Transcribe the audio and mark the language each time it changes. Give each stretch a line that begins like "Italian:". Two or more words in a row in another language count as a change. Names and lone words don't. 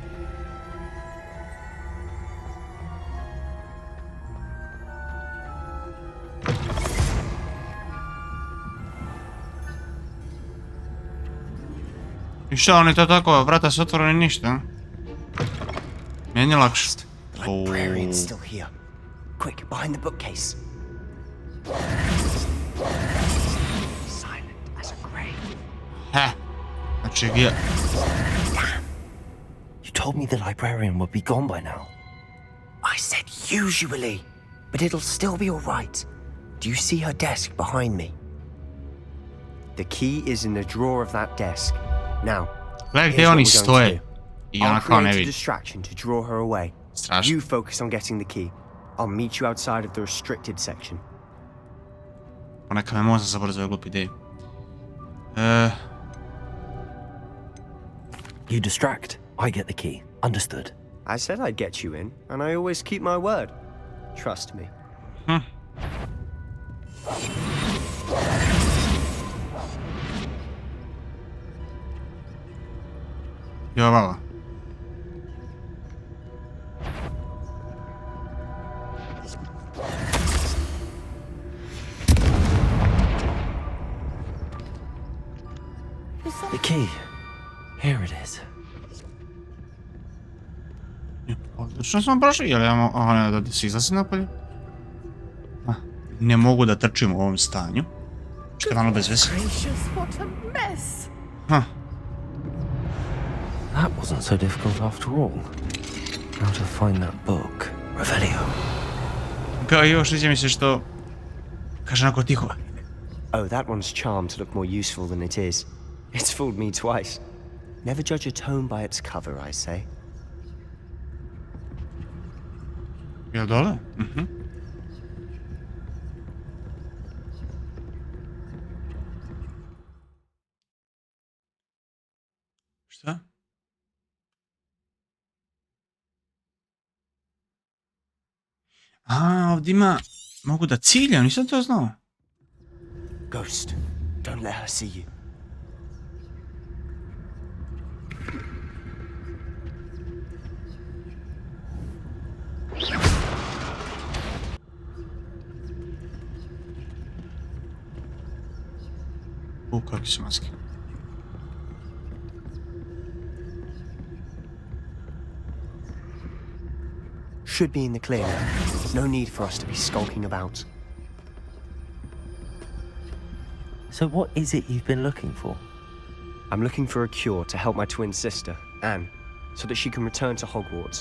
Bosnian: I šta, oni to tako, vrata su otvoreni, ništa? Meni je lakše.
English: Librarian's still here. Quick, behind the bookcase. Silent as a grave.
Bosnian: Znači gdje?
English: You told me the librarian would be gone by now. I said usually, but it'll still be all right. Do you see her desk behind me? The key is in the drawer of that desk. Now,
Bosnian: gledaj
English: here's
Bosnian: gdje
English: what
Bosnian: oni
English: we're going to
Bosnian: stoje.
English: do.
Bosnian: I ona
English: I'll
Bosnian: kao ne
English: create a
Bosnian: vidi.
English: distraction to draw her away.
Bosnian: Strašno.
English: You focus on getting the key. I'll meet you outside of the restricted section.
Bosnian: Poneka me mozak zabrzo glupi ideju.
English: You distract, I get the key. Understood. I said I'd get you in, and I always keep my word. Trust me.
Bosnian: Jo, baba.
English: The key. Here it is.
Bosnian: Odlično smo prošli, ali ja mogu... Aha, ne, da se izlazi napolje. Ne mogu da trčim u ovom stanju. Što je malo bez veze.
English: That wasn't so difficult after all. How to find that book. Revelio.
Bosnian: Kao još sviđa mi se što... Kaže onako tiho.
English: Oh, that one's charmed to look more useful than it is. It's fooled me twice. Never judge a tome by its cover, I say.
Bosnian: Jel dole? Šta? Ovdje ima... Mogu da ciljam, nisam to znao.
English: Ghost, don't let her see you.
Bosnian: Kakve su maske.
English: Should be in the clear now. No need for us to be skulking about. So what is it you've been looking for? I'm looking for a cure to help my twin sister, Anne, so that she can return to Hogwarts.